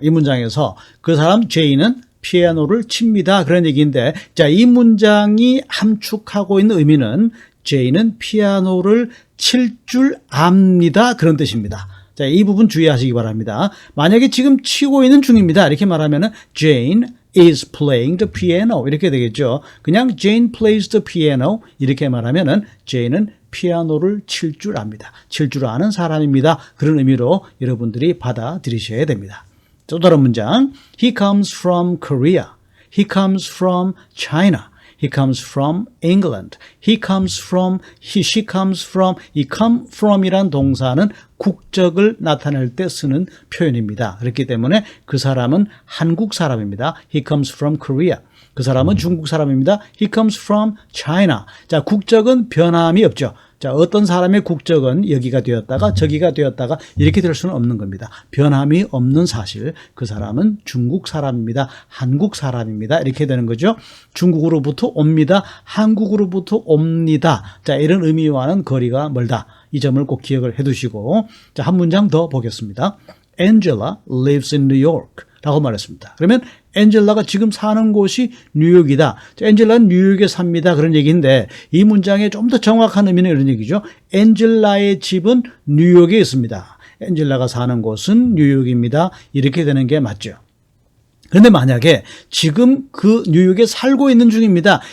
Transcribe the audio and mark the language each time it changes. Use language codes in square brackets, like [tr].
[ko] 이 문장에서 그 사람 Jane은 피아노를 칩니다. 그런 얘기인데, 자, 이 문장이 함축하고 있는 의미는 Jane은 피아노를 칠 줄 압니다. 그런 뜻입니다. 자, 이 부분 주의하시기 바랍니다. 만약에 지금 치고 있는 중입니다. 이렇게 말하면은 [en] Jane is playing the piano. [ko] 이렇게 되겠죠. [en] 그냥 Jane plays the piano. [ko] 이렇게 말하면은 Jane은 피아노를 칠 줄 압니다. 칠 줄 아는 사람입니다. 그런 의미로 여러분들이 받아들이셔야 됩니다. 또 다른 문장. [en] He comes from Korea. He comes from China. He comes from England. He comes from, she comes from. [ko] 이 come from이란 동사는 국적을 나타낼 때 쓰는 표현입니다. 그렇기 때문에 그 사람은 한국 사람입니다. [en] He comes from Korea. [ko] 그 사람은 중국 사람입니다. [en] He comes from China. [ko] 자, 국적은 변함이 없죠. 자, 어떤 사람의 국적은 여기가 되었다가 저기가 되었다가 이렇게 될 수는 없는 겁니다. 변함이 없는 사실. 그 사람은 중국 사람입니다. 한국 사람입니다. 이렇게 되는 거죠. 중국으로부터 옵니다. 한국으로부터 옵니다. 자, 이런 의미와는 거리가 멀다. 이 점을 꼭 기억을 해 두시고, 자, 한 문장 더 보겠습니다. [en] Angela lives in New York [ko] 라고 말했습니다. 그러면 엔젤라가 지금 사는 곳이 뉴욕이다. 엔젤라는 뉴욕에 삽니다. 그런 얘기인데 이 문장에 좀 더 정확한 의미는 이런 얘기죠. 엔젤라의 집은 뉴욕에 있습니다. 엔젤라가 사는 곳은 뉴욕입니다. 이렇게 되는 게 맞죠. 그런데 만약에 지금 그 뉴욕에 살고 있는 중입니다.